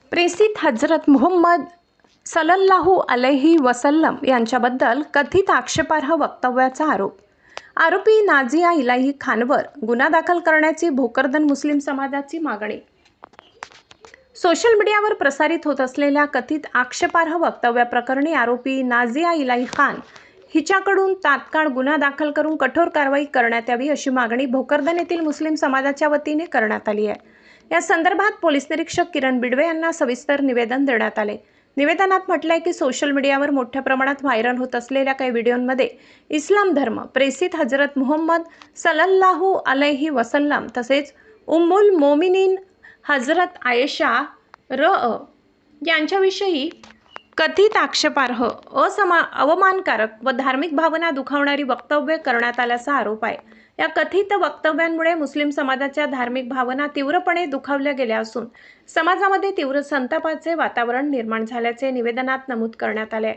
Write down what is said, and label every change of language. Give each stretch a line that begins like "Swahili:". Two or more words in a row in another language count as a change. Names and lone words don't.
Marathi: प्रेसित हजरत मुहम्मद
Arabic: صلى الله عليه وسلم
Marathi: यांच्याबद्दल कथित आक्षेपार्ह वक्तव्याचा आरोपी नाझिया इलाही खानवर गुन्हा दाखल करण्याची भोकरदन मुस्लिम समाजाची मागणी।
English: social media
Marathi: प्रसारित होत असलेल्या कथित आक्षेपार्ह वक्तव्याप्रकरणी आरोपी नाझिया इलाही खान हिच्याकडून तात्काळ गुन्हा दाखल करून कठोर कारवाई करण्यात यावी अशी मागणी भोकरदन येथील मुस्लिम समाजाच्या वतीने करण्यात आली आहे। या संदर्भात पोलीस निरीक्षक किरण बिडवे यांना सविस्तर निवेदन देण्यात आले। निवेदनात म्हटलंय की
English: social media
Marathi: मोठ्या प्रमाणात व्हायरल होत असलेल्या काही व्हिडिओमध्ये इस्लाम धर्म, प्रेसित हजरत मुहम्मद
Arabic: صلى الله عليه وسلم
Marathi: तसेच
Arabic: أم المؤمنين
Marathi: हजरत आयशा यांच्याविषयी कथित आक्षेपार्ह, अवमानकारक व धार्मिक भावना दुखावणारी वक्तव्ये करण्यात आल्याचा आरोप आहे। या कथित वक्तव्यांमुळे मुस्लिम समाजाच्या धार्मिक भावना तीव्रपणे दुखावल्या गेल्या असून समाजामध्ये तीव्र संतापाचे वातावरण निर्माण झाल्याचे निवेदनात नमूद करण्यात आले आहे।